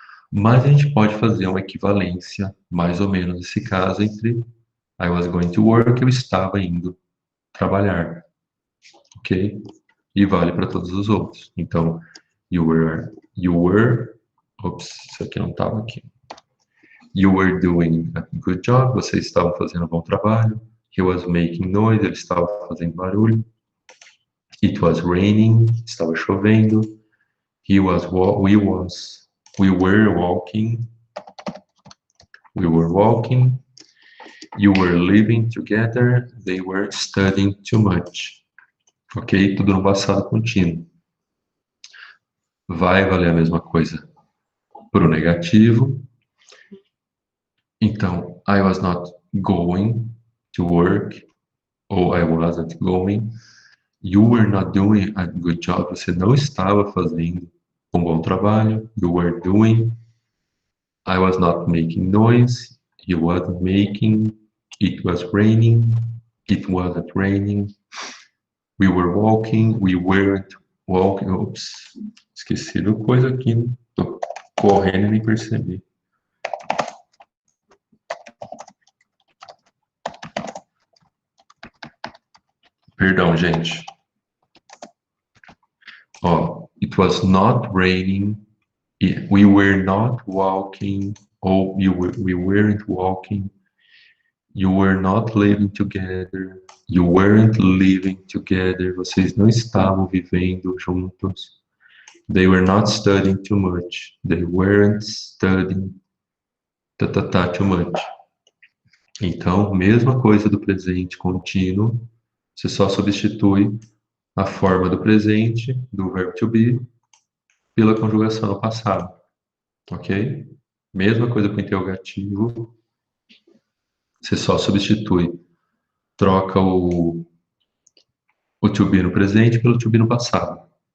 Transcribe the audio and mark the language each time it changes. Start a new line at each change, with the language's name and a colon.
Portuguese: Mas a gente pode fazer uma equivalência, mais ou menos nesse caso, entre
English: I was going to work,
Portuguese: eu estava indo trabalhar. Ok? E vale para todos os outros. Então, ops, isso aqui não estava aqui.
English: You were doing a good job,
Portuguese: você estava fazendo um bom trabalho.
English: He was making noise,
Portuguese: ele estava fazendo barulho.
English: It was raining,
Portuguese: estava chovendo.
English: We were walking. We were walking. You were living together. They were studying too much.
Portuguese: Ok? Tudo no passado contínuo. Vai valer a mesma coisa para o negativo. Então,
English: I was not going to work,
Portuguese: ou
English: I wasn't going. You were not doing a good job.
Portuguese: Você não estava fazendo um bom trabalho.
English: You were doing. I was not making noise. You wasn't making. It was raining. It wasn't raining. We were walking. We weren't walking.
Portuguese: Ops, esqueci de coisa aqui. Né? Tô correndo e nem percebi. Perdão, gente.
English: Ó, it was not raining. We were not walking.
Portuguese: Ou
English: we weren't walking. You were not living together. You weren't living together.
Portuguese: Vocês não estavam vivendo juntos.
English: They were not studying too much. They weren't studying too much.
Portuguese: Então, mesma coisa do presente contínuo. Você só substitui a forma do presente, do verbo to be, pela conjugação no passado. Ok? Mesma coisa com o interrogativo. Você só substitui, troca o to be no presente pelo to be no passado.